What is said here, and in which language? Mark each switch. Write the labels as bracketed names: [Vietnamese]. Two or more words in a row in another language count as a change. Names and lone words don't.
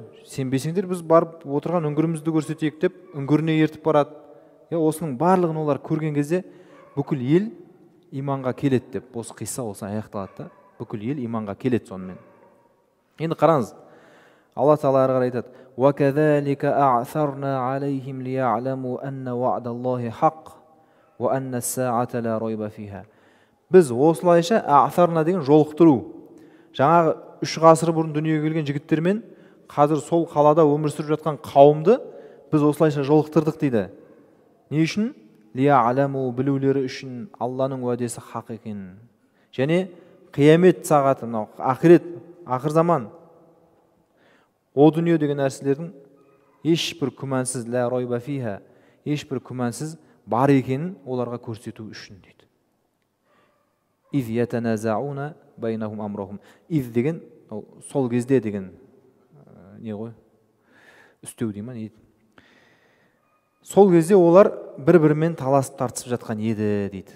[Kazakh] Сенбесеңдер біз барып отырған үңгірімізді көрсетейік деп үңгіріне ертіп барады. Осының барлығын олар көрген кезде бүкіл ел иманға келеді деп, осы қисса осы аяқталады да. Бүкіл ел иманға келеді сонымен. Енді қараңыз, Алла тағала әрі қарай айтады: [Arabic] وَكَذَلِكَ أَعْثَرْنَا عَلَيْهِمْ لِيَعْلَمُوا أَنَّ وَعْدَ اللَّهِ حَقٌّ وَأَنَّ السَّاعَةَ لَا رَيْبَ فِيهَا. [Kazakh] Біз осылайша аъсарна деген жолықтыру. Жаңағы 3 ғасыр бұрын дүниеге келген жігіттермен қазір сол қалада өмір сүріп жатқан қауымды біз осылайша жолықтырдық дейді. Не үшін? Лия'ламу, білулері үшін Алланың уәдесі хақ екенін. Және қиямет сағаты, ақирет, ақыр заман, о дүние деген нәрселердің ешбір күмәнсіз, [Arabic] لا ريب فيها, [Kazakh] ешбір күмәнсіз бар екенін оларға көрсету үшін дейді. [Arabic] إذ يتنازعون بينهم أمرهم. [Kazakh] Из деген сол кезде деген не ғой? Үстеу деймін дейді. Сол кезде олар бір-бірімен таласып тартысып жатқан еді дейді.